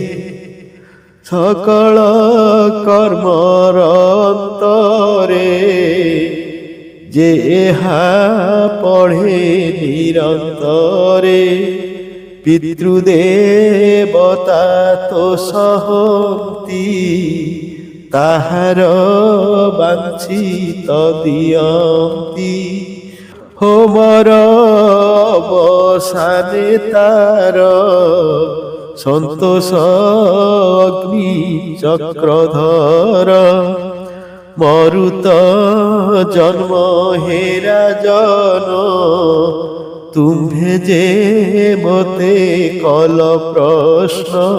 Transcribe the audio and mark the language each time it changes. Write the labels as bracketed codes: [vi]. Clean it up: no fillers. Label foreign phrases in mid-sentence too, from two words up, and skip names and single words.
[or] ସକଳ କର୍ମର ଅନ୍ତରେ ଯେ ଏହା ପଢ଼େ ନିରନ୍ତରେ। ପିତୃଦେବତା ତ ସହନ୍ତି ତାହାର ବାଞ୍ଛିତ ଦିଅନ୍ତି। ହୋମର ଅବସାନେ ତାର ସନ୍ତୋଷ ଅଗ୍ନି ଚକ୍ରଧର ମରୁତ ଜନ୍ମ ହେ ରାଜନ ତୁମ୍ଭେ ଯେ ମତେ କଲ ପ୍ରଶ୍ନ